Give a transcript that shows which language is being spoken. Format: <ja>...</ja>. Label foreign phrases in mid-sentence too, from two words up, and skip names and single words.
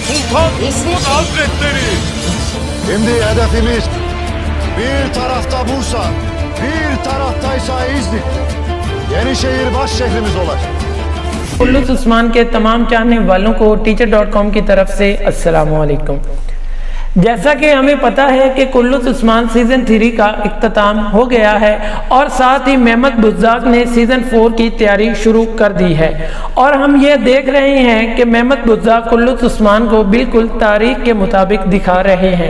<tr>Sultan Osman Hazretleri. Şimdi hedefimiz bir tarafta Bursa, bir taraftaysa İznik. Yenişehir baş şehrimiz olacak.</tr> <hi>कुल्लूस उस्मान के तमाम चाहने वालों को teacher.com की तरफ से अस्सलाम वालेकुम। जैसा कि हमें पता है कि कुल्लूस उस्मान सीजन 3 का इख्तिताम हो गया है और साथ ही मेहमद बुज़्ज़ाक़ ने सीजन 4 की तैयारी शुरू कर दी है और हम ये देख रहे हैं कि मेहमद बुज़्ज़ाक़ कुल्लूस उस्मान को बिल्कुल तारीख के मुताबिक दिखा रहे हैं।</hi>